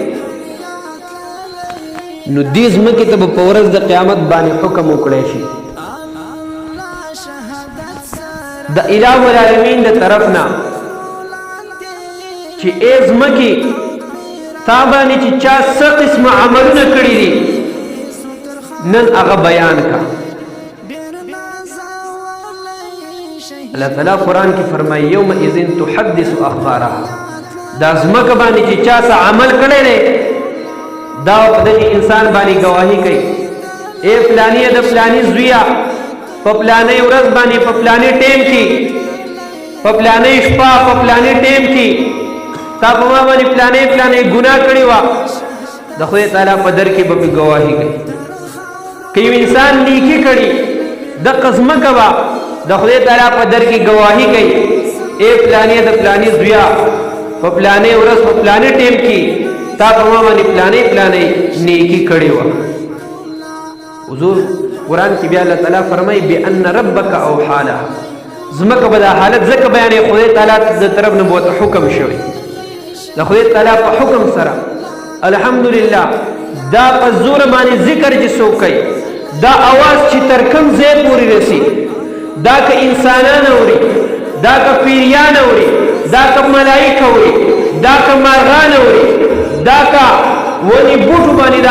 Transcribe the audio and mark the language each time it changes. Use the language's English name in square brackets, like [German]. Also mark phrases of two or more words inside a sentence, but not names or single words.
[Pashto] نو دې ځمکې ته به په ورځ د قیامت باندې حکم وکړی شي د الٰه العالمین د طرف نه چې ای ځمکې تا باندې چې چا څه قسمه عملونه کړي دي نن هغه بیان کا اللہ تعالیٰ قرآن کی فرمائی [Arabic] یوم اذن تحدث اخبارها [Pashto] دا ځمکه باندې چې چا څه عمل کړی دی دا په دغه انسان باندې گواهی کوي اے فلانی د فلانی زویا په فلانی ورځ باندې په فلانی ټیم کې په فلانی شپه په فلانی ټیم کې تا په ما باندې فلانی ګناه کړی و د خدای تعالی په در کې به گواهی کوي که انسان نیکی کړي د قسمه کوا د خدای تعالی په در کې گواهی کوي اے فلانی د فلانی زویا په فلانی ورځ په فلانی ټیم کې تا په ما باندې فلانی نیکی کړي و حضور قرآن کې بیا الله تعالی فرمایي [Arabic] بأن ربک اوحى لها [Pashto] زمکه به دا حالت ځکه بیانې خدای تعالی د طرف نه بوته حکم شوی د خدای تعالی په حکم سره الحمدلله دا په زور باندې ذکر چې څوک کوي دا आवाज چې تر کوم ځای پورې رسي دا که انسانان اوري دا که پیریان اوري دا که ملائکه اوري دا که مارغان اوري دا که ونی بوټو باندې دا